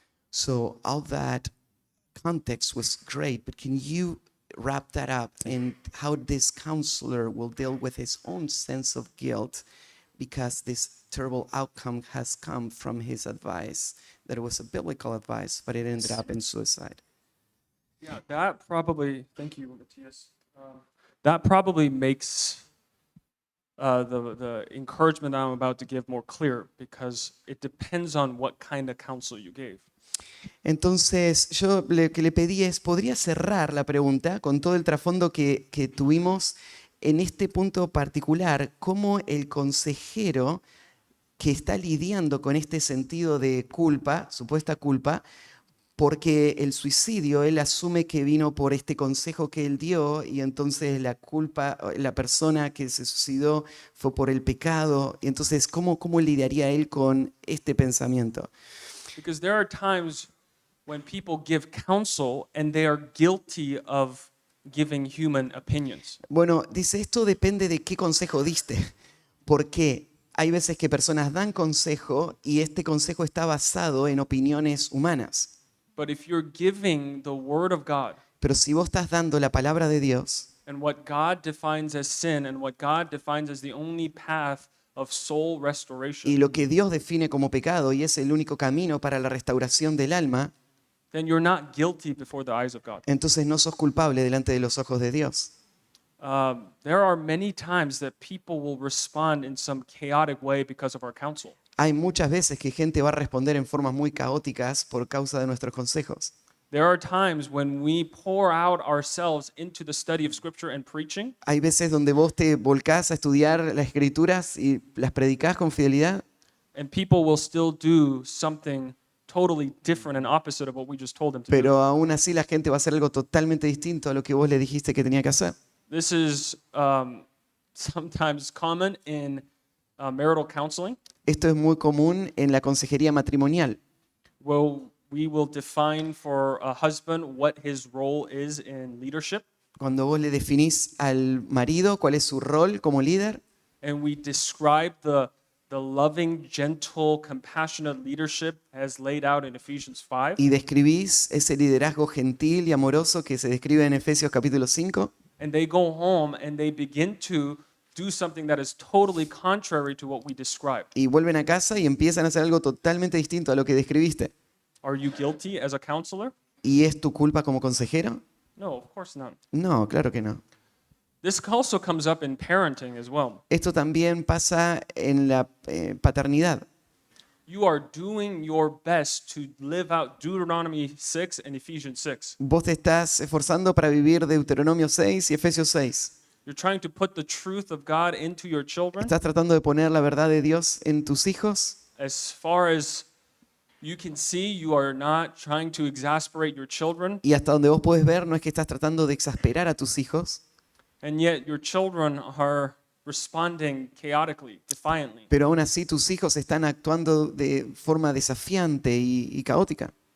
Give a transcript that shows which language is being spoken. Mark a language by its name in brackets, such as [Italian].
[English] So all that context was great, but can you wrap that up in how this counselor will deal with his own sense of guilt because this terrible outcome has come from his advice, that it was a biblical advice, but it ended up in suicide? Yeah, that probably, thank you, Matthias. That probably makes the encouragement I'm about to give more clear, because it depends on what kind of counsel you gave. [Spanish] Entonces, yo lo que le pedí es, ¿podría cerrar la pregunta con todo el trasfondo que tuvimos en este punto particular? ¿Cómo el consejero que está lidiando con este sentido de culpa, supuesta culpa, porque el suicidio, él asume que vino por este consejo que él dio y entonces la culpa, la persona que se suicidó fue por el pecado? Y entonces, ¿cómo lidiaría él con este pensamiento? [English] Because there are times when people give counsel and they are guilty of giving human opinions. [Spanish] Bueno, dice, esto depende de qué consejo diste, porque hay veces que personas dan consejo y este consejo está basado en opiniones humanas. [English] But if you're giving the word of God [Spanish] Pero si vos estás dando la palabra de Dios [English] and what God defines as sin and what God defines as the only path of soul [Spanish] y [English] restoration, [Spanish] lo que Dios define como pecado y es el único camino para la restauración del alma, [English] then you're not guilty before the eyes of God. [Spanish] entonces no sos culpable delante de los ojos de Dios. [English] There are many times that people will respond in some chaotic way because of our counsel. [Spanish] Hay muchas veces que gente va a responder en formas muy caóticas por causa de nuestros consejos. [English] There are times when we pour out ourselves into the study of Scripture and preaching, [Spanish] Hay veces donde vos te volcás a estudiar las escrituras y las predicás con fidelidad, [English] and people will still do something totally different and opposite of what we just told them to do. [Spanish] pero aún así la gente va a hacer algo totalmente distinto a lo que vos le dijiste que tenía que hacer. [English] This is sometimes common in marital counseling. [Spanish] Esto es muy común en la consejería matrimonial. [English] We will define for a husband what his role is in leadership, [Spanish] Cuando vos le definís al marido cuál es su rol como líder [English] and we describe the loving, gentle, compassionate leadership as laid out in Ephesians 5. [Spanish] y describís ese liderazgo gentil y amoroso que se describe en Efesios capítulo 5, [English] And they go home and they begin to do something that is totally contrary to what we described. [Spanish] y vuelven a casa y empiezan a hacer algo totalmente distinto a lo que describiste. [English] Are you guilty as a counselor? [Spanish] ¿Y es tu culpa como consejero? [English] No, of course not. [Spanish] No, claro que no. [English] This also comes up in parenting as well. [Spanish] Esto también pasa en la paternidad. [English] you are doing your best to live out Deuteronomy 6 and Ephesians 6. [Spanish] Vos te estás esforzando para vivir Deuteronomio 6 y Efesios 6. [English] You're trying to put the truth of God into your children [Spanish] ¿Estás tratando de poner la verdad de Dios en tus hijos? [English] as far as you can see. You are not trying to exasperate your children, [Spanish] Y hasta donde vos podés ver, no es que estás tratando de exasperar a tus hijos, [English] and yet your children are responding chaotically, defiantly. [Spanish] pero aún así tus hijos están actuando de forma desafiante y caótica.